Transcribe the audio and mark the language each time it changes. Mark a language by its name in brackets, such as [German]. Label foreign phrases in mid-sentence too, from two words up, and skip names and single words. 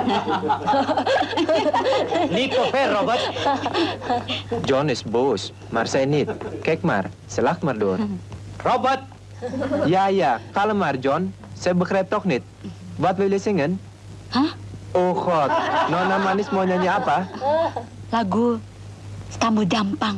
[Dutch] Niet te ver, Robert. John is boos, maar zij niet. Kijk maar, ze lacht maar door. Robert, Ja, kalm maar, John. Zij begrijpt toch niet. Wat wil je zingen? Hah? Oh God, [Indonesian] Nona Manis mau nyanyi apa? Lagu Stambu Dampang.